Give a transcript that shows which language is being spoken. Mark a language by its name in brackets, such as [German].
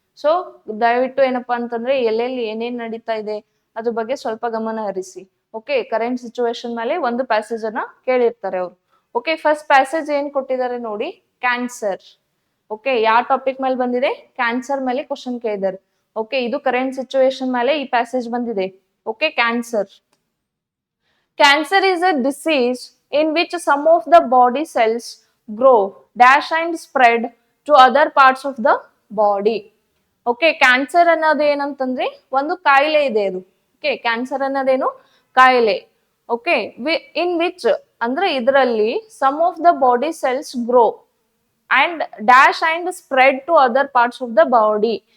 [Kannada] So ದಯವಿಟ್ಟು ಏನಪ್ಪಾ ಅಂತಂದ್ರೆ ಎಲ್ಲೆಲ್ಲಿ ಏನೇನ್ ನಡೀತಾ ಇದೆ ಅದ್ರ ಬಗ್ಗೆ ಸ್ವಲ್ಪ ಗಮನ ಹರಿಸಿ. ಓಕೆ, ಕರೆಂಟ್ ಸಿಚುವೇಶನ್ ಮೇಲೆ ಒಂದು ಪ್ಯಾಸೇಜ್ ಅನ್ನ ಕೇಳಿರ್ತಾರೆ ಅವರು. ಓಕೆ, ಫಸ್ಟ್ ಪ್ಯಾಸೇಜ್ ಏನ್ ಕೊಟ್ಟಿದ್ದಾರೆ ನೋಡಿ, ಕ್ಯಾನ್ಸರ್. ಓಕೆ, ಯಾವ ಟಾಪಿಕ್ ಮೇಲೆ ಬಂದಿದೆ, ಕ್ಯಾನ್ಸರ್ ಮೇಲೆ ಕ್ವಶನ್ ಕೇಳಿದ್ದಾರೆ. ಓಕೆ, ಇದು ಕರೆಂಟ್ ಸಿಚುವೇಶನ್ ಮೇಲೆ ಈ ಪ್ಯಾಸೇಜ್ ಬಂದಿದೆ. Okay, cancer. [English] Cancer is a disease in which some of the body cells grow, dash and spread to other parts of the body. [Kannada] Okay, cancer ಅನ್ನೋದು ಏನಂತಂದ್ರೆ ಒಂದು ಕಾಯಿಲೆ ಇದೆ ಅದು. [English] okay, [Kannada] ಕ್ಯಾನ್ಸರ್ ಅನ್ನೋದೇನು ಕಾಯಿಲೆ. [English] okay, in which [Kannada] ಅಂದ್ರೆ ಇದರಲ್ಲಿ [English] Some of the body cells grow and dash and spread to other parts of the body.